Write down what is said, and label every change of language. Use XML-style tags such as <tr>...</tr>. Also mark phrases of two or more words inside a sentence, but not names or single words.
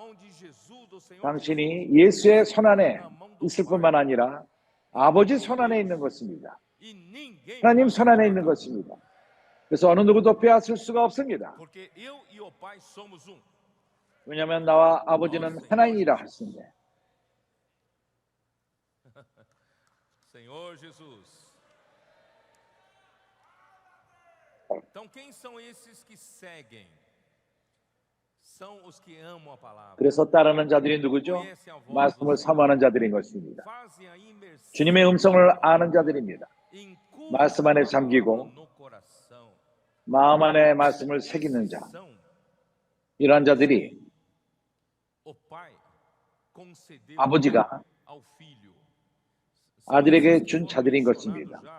<ko>당신이 예수의 손 안에 있을 뿐만 아니라 아버지 손 안에 있는 것입니다. 하나님 손 안에 있는 것입니다. 그래서 어느 누구도 빼앗을 수가 없습니다. 왜냐하면 나와 아버지는 하나이라 하신대.</ko> <pt>Senhor Jesus. Então quem são esses que seguem? São os que amam a palavra.</pt> <ko>그래서 따르는 자들이 누구죠? 말씀을 사모하는 자들인 것입니다. 주님의 음성을 아는 자들입니다. 말씀 안에 잠기고 마음 안에 말씀을 새기는 자. 이러한 자들이 아버지가 아들에게 준 자들인 것입니다.</ko>